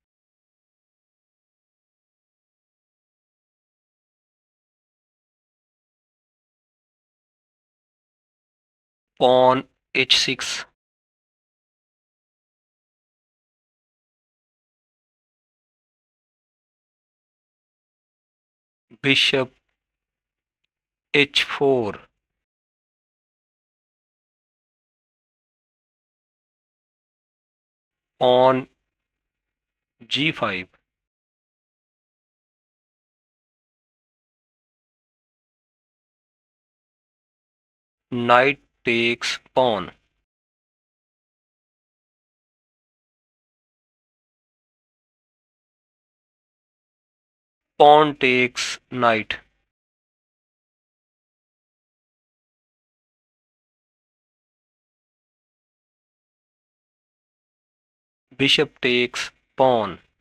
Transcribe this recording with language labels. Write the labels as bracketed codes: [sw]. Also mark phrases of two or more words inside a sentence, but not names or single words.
[en] pawn h6, bishop h4, pawn g5, knight takes pawn, pawn takes knight, bishop takes pawn,